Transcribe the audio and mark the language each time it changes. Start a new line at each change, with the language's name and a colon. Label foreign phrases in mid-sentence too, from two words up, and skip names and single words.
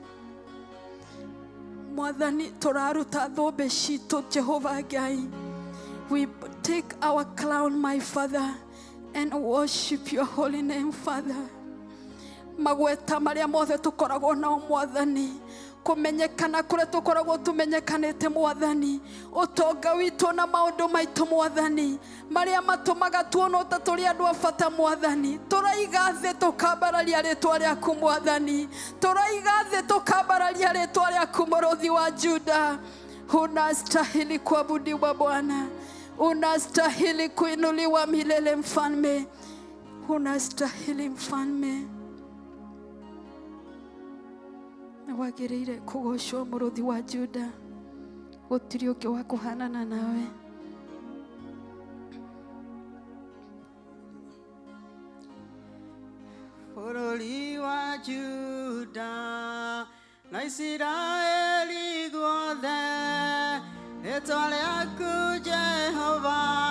Kikuyu: Mwathani tũraruta thũmbĩ citũ Jehova Ngai
English: we take our crown my Father and worship your holy name Father
Kikuyu: magweta marĩa mothe tũkoragwo nao Mwathani kumenyekana kũrĩa tũkoragwo tũmenyekanĩte Mwathani ũtonga witũ na maũndũ maitũ Mwathani marĩa matũmaga tuonwo ta tũrĩ andũ a bata Mwathani tũraiga thĩ tũkambararia rĩtwa rĩaku Mwathani tũraiga thĩ tũkambararia rĩtwa rĩaku mũrũthi wa Juda
Swahili: unastahili kuabudiwa Bwana unastahili kuinuliwa milele Mfalme unastahili
Kikuyu: Mfalme wagĩrĩire kũgocwo mũrũthi wa Juda gũtirĩ ũngĩ wa kũhanana nawe bũrũri wa Juda na Isiraeli guothe rĩtwa rĩaku Jehova